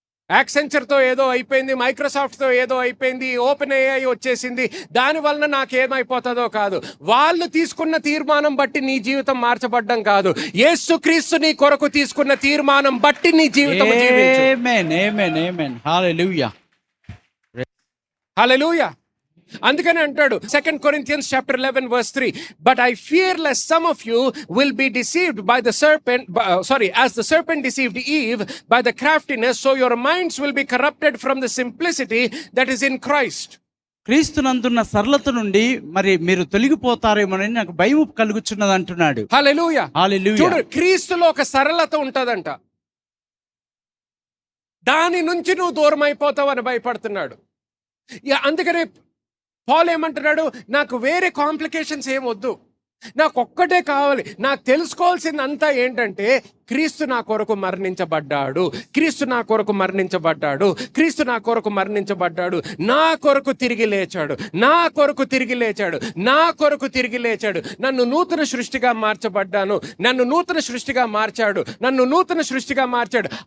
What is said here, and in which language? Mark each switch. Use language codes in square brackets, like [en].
[te] యాక్సెంచర్తో ఏదో అయిపోయింది, మైక్రోసాఫ్ట్తో ఏదో అయిపోయింది, ఓపెన్ ఏఐ వచ్చేసింది, దానివలన నాకేమైపోతుందో కాదు. వాళ్ళు తీసుకున్న తీర్మానం బట్టి నీ జీవితం మార్చబడ్డం కాదు, యేసుక్రీస్తు నీ కొరకు తీసుకున్న తీర్మానం బట్టి నీ జీవితం జీవించు. ఆమేన్, ఆమేన్, ఆమేన్. హల్లెలూయా, హల్లెలూయా. అందుకని అంటాడు [en] 2 Corinthians chapter 11:3, but I fear lest some of you will be deceived by the serpent, as the serpent deceived Eve by the craftiness, so your minds will be corrupted from the simplicity that is in Christ. [te] క్రీస్తునందున్న సరళత నుండి మరి మీరు తొలగిపోతారేమోనని నాకు భయం కలుగుచున్నది అంటున్నాడు. హల్లెలూయా, హల్లెలూయా. చూడు, క్రీస్తులో ఒక సరళత ఉంటదంట, దాని నుంచి నువ్వు దూరం అయిపోతావు అని భయపడుతున్నాడు. అందుకనే పాల్ ఏమంటున్నాడు, నాకు వేరే కాంప్లికేషన్స్ ఏం వద్దు, నాకు ఒక్కటే కావాలి, నాకు తెలుసుకోవాల్సిందంతా ఏంటంటే క్రీస్తు నా కొరకు మరణించబడ్డాడు, క్రీస్తు నా కొరకు మరణించబడ్డాడు, క్రీస్తు నా కొరకు మరణించబడ్డాడు, నా కొరకు తిరిగి లేచాడు, నా కొరకు తిరిగి లేచాడు, నా కొరకు తిరిగి లేచాడు, నన్ను నూతన సృష్టిగా మార్చబడ్డాను, నన్ను నూతన సృష్టిగా మార్చాడు, నన్ను నూతన సృష్టిగా మార్చాడు.